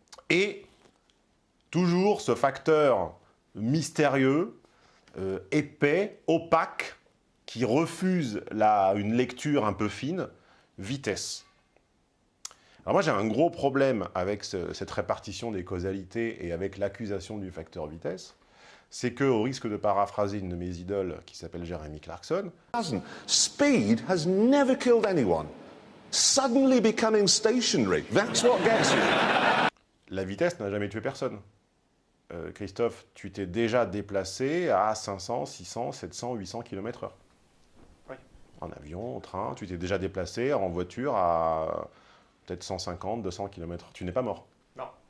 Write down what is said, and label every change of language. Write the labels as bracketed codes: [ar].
[fr] Et toujours ce facteur mystérieux, épais, opaque, qui refuse une lecture un peu fine, vitesse. Alors moi j'ai un gros problème avec cette répartition des causalités et avec l'accusation du facteur vitesse, c'est qu'au risque de paraphraser une de mes idoles qui s'appelle Jeremy Clarkson, [en] Speed has never killed anyone. Suddenly becoming stationary, that's what gets you. [fr] La vitesse n'a jamais tué personne. Christophe, tu t'es déjà déplacé à 500, 600, 700, 800 km/h. Oui. En avion, en train, tu t'es déjà déplacé en voiture à peut-être 150, 200 km/h. Tu n'es pas mort. Non.